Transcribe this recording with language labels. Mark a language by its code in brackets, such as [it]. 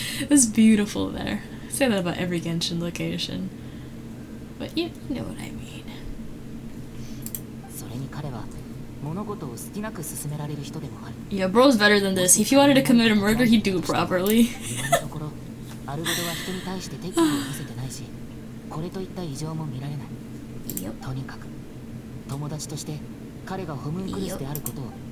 [en] It's beautiful there. I say that about every Genshin location. But you know what I mean. [ja] それに彼は物事を好きなく進められる人でもある。 [en] Yeah, bro's better than this. If he wanted to commit a murder, he'd do it properly. [ja] 今のところアルベドは人に対して敵意を見せてないし、これといった異常も見られない。とにかく友達として彼がホムンクルスであることを。